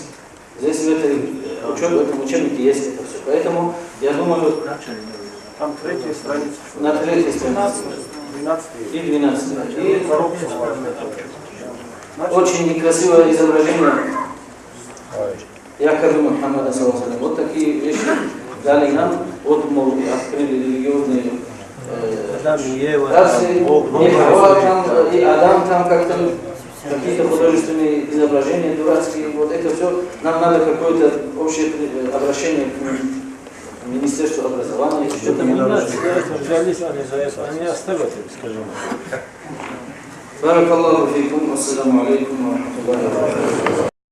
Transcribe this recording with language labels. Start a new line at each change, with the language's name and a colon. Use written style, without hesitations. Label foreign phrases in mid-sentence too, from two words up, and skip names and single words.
Russian: Здесь в этом учебнике есть это все. Поэтому я думаю... Там третья страница. На третьей странице. 12 и 12. И очень некрасивое изображение якобы Мухаммада
Arabic: صلى الله عليه وسلم.
Russian: Вот такие вещи дали нам, вот, мол, открыли религиозные и Адам там как-то какие-то художественные изображения дурацкие. Вот это все. Нам надо какое-то общее обращение к Министерству образования. Что-то не надо, они оставят, скажем.
Arabic: بارك الله فيكم، السلام عليكم ورحمة الله وبركاته.